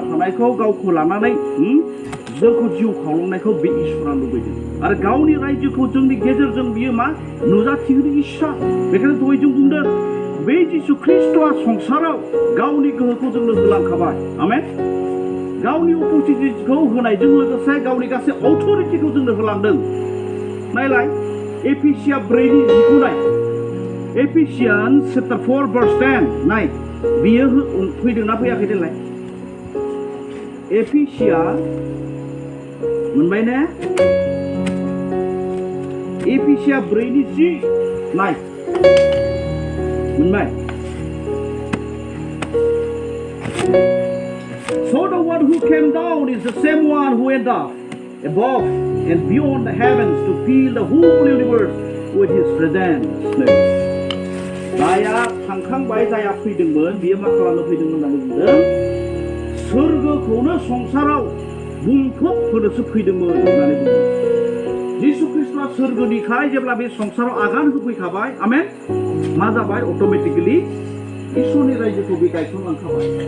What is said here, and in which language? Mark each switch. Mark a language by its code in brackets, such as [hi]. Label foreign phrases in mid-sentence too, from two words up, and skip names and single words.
[brx] थानायखौ गावखौ लानानै जोंखौ जिउ खांलांनायखौ बे इसोरा लुबैदों आरो गावनि रायजोखौ जोंनि गेजेरजों बियो मा नुजाथिहोनो इस्सा बेखायनो दहाय जों बुंदों बे जिसु ख्रिस्ट'आ संसाराव गावनि गोहोखौ जोंनो होलांखाबाय आमेन गावनि अपरचुनिटिखौ होनायजों लोगोसे गावनि गासै अथरिटिखौ जोंनो होलांदों नायलाय एफिसिया 4:10 नाय [en] Ephesians chapter 4 verse 10 [brx] नाय बियो फैदोंना फैयाखै देलाय एफिसिया मोनबाय ने एफिसिया 4:10 नाय मोनबाय [en] So the one who came down is the same one who went up above and beyond the heavens to fill the whole universe with his presence. [brx] जाया थांखांबाय जाया फैदोंमोन बियो मा खालामनो फैदोंमोन होननानै बुंदों सोरगोखौनो संसाराव बुंफब होनोसो फैदोंमोन होननानै बुंदों जिसु ख्रिस्ट'आ सोरगोनिखाय जेब्ला बे संसाराव आगान होफैखाबाय आमेन मा जाबाय अट'मेटिकेलि इसोरनि रायजोखौ बे गायसनलांखाबाय